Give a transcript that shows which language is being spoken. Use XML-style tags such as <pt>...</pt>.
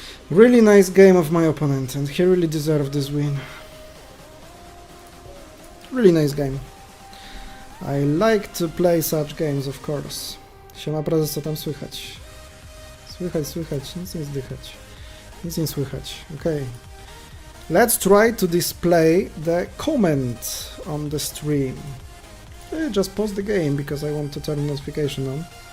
<en>Really nice game of my opponent, and he really deserved this win. Really nice game. I like to play such games, of course.</en> <pl>Siema prezes, co tam słychać? Słychać, nic nie zdychać. Nic nie słychać, okay.</pl> <en>Let's try to display the comment on the stream. Just pause the game, because I want to turn notification on.</en>